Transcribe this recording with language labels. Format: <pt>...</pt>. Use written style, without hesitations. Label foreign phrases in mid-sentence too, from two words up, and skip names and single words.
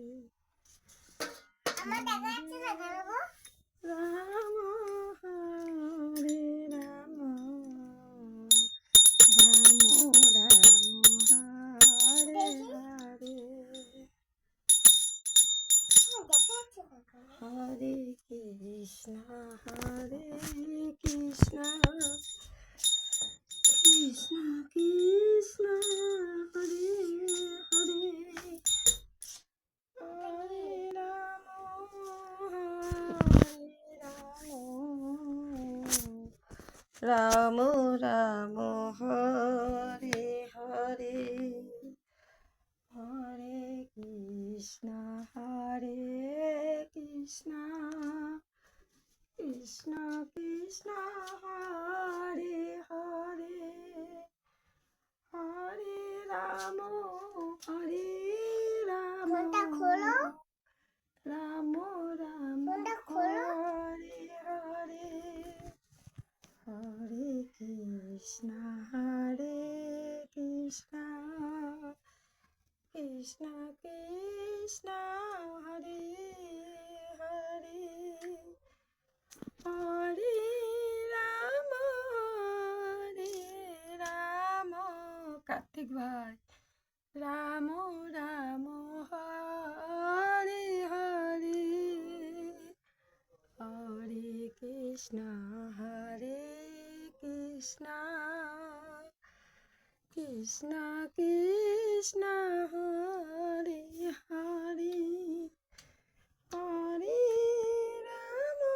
<bn>আমার দেখা যাচ্ছে না কেন গো?</bn> <sa>Ram Hare Ram Ram Hare Hare</sa> <bn>আমার দেখা যাচ্ছে না কেন?</bn> <sa>Hare Krishna Hare Krishna Krishna Krishna Hare Hare Hare Ram Ram Hare Hare Hare Krishna Krishna Krishna Hare Hare Hare Ram</sa> <bn>ফোনটা খোলো।</bn> <sa>Ram Ram</sa> <bn>ফোনটা খোলো।</bn> <sa>Hare Hare Hare Krishna Krishna Krishna Hare Hare Hare Ram</sa> <bn>কার্তিক ভাই</bn> <sa>Ram Ram Hare Hare Hare Krishna Krishna Krishna Hare Hare Hare Ram</sa>